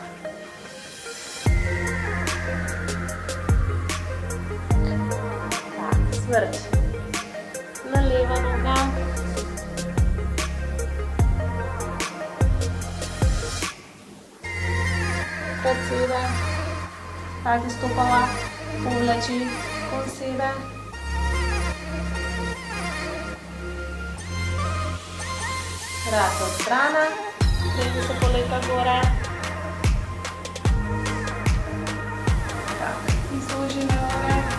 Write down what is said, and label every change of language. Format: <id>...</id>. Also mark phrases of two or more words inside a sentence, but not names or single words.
<mk>Так, сврт на лева нога. Пред себе, так изстопала, повлечи кон себе. Раце од страна, крени се полека горе. Так, изложи ноге.</mk>